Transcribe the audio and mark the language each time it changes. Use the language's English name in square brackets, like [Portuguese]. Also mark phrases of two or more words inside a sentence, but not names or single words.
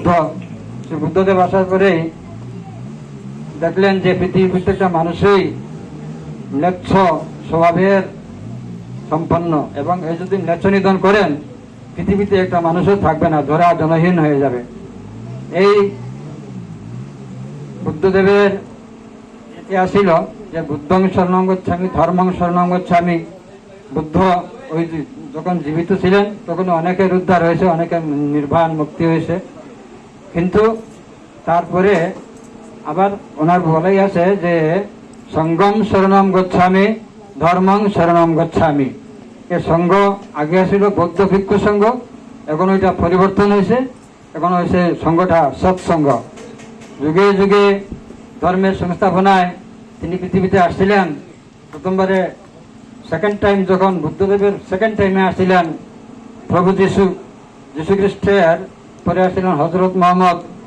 [Bangla] শ্রী বুদ্ধদেব আসার পরেই দেখলেন যে পৃথিবীর প্রত্যেকটা মানুষই ম্লেচ্ছ স্বভাবের সম্পন্ন এবং এই যদি ম্লেচ্ছ নিধন করেন পৃথিবীতে একটা মানুষও থাকবে না, ধরা জনহীন হয়ে যাবে। এই বুদ্ধদেবের ইতিহাস ছিল যে [Pali] বুদ্ধং শরণং গচ্ছামি ধর্মং শরণং গচ্ছামি। [Bangla] বুদ্ধ ওই যখন জীবিত ছিলেন তখন অনেকের উদ্ধার হয়েছে, অনেকের নির্বাণ মুক্তি হয়েছে, কিন্তু তারপরে আবার ওনার বলাই আছে যে [Pali] সঙ্গম শরণম গচ্ছামি ধর্মং শরণম গচ্ছামি। [Bangla] এ সঙ্গ আগে ছিল বৌদ্ধ ভিক্ষু সঙ্গ, এখন ওইটা পরিবর্তন হয়েছে, এখন হয়েছে সঙ্গটা সৎসঙ্গ। যুগে যুগে ধর্মের সংস্থাপনায় তিনি পৃথিবীতে আসছিলেন। প্রথমবারে [English] second time [Bangla] যখন বুদ্ধদেবের [English] second time [Bangla] আসছিলেন প্রভু যীশু খ্রিস্টের পরে আসছিলেন হজরত মোহাম্মদ,